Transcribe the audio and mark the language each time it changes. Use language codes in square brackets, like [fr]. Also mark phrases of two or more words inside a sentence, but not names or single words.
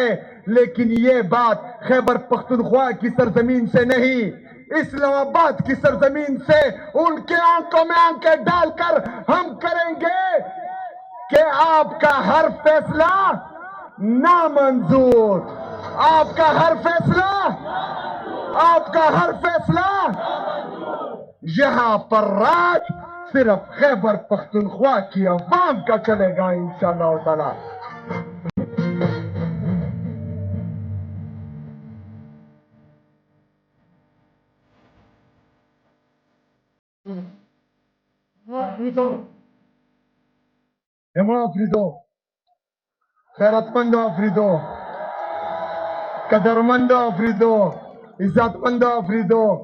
[ur] لیکن یہ بات خیبر پختونخوا کی سرزمین سے نہیں، اسلام آباد کی سرزمین سے ان کے آنکھوں میں آنکھیں ڈال کر ہم کریں گے کہ آپ کا ہر فیصلہ نامنظور، آپ کا ہر فیصلہ یہاں پر راج صرف خیبر پختونخوا کی عوام کا چلے گا [ar] انشاءاللہ تعالی. [ur] افریدو، خیرت مند افریدو، قدر مند افریدو، عزت مند افریدو،